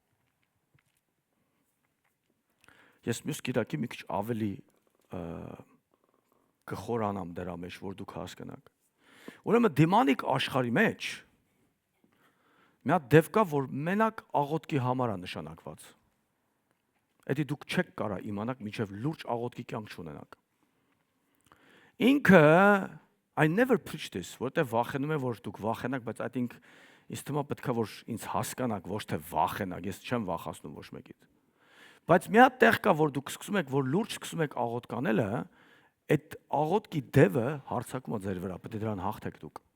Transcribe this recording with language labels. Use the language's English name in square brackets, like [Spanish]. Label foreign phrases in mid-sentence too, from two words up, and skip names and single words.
[Armenian] Ես մյուս կիրակի մի քիչ ավելի կխորանամ դրա մեջ, որ դուք հասկանաք։ Ուրեմն դիմանիկ աշխարհի մեջ մի հատ դեպք կա, որ մենակ աղոթքի համար է նշանակված։ Էդի դուք չեք կարա իմանաք, մինչև լուրջ աղոթքի կյանք չունենաք։ Ինքը [English] I never preach this, [Armenian] որտեղ վախենում եմ, որ դուք վախենաք, բայց [English] I think [Armenian] ինձ թվում է պետք է որ ինձ հասկանաք, ոչ թե վախենաք, ես չեմ վախացնում ոչ մեկից։ Բայց մի հատ տեղ կա, որ դուք սկսում եք, որ լուրջ սկսում եք աղոթք անելը, այդ աղոթքի դևը հարձակում է ձեր վրա, պետք է դրան հաղթեք դուք։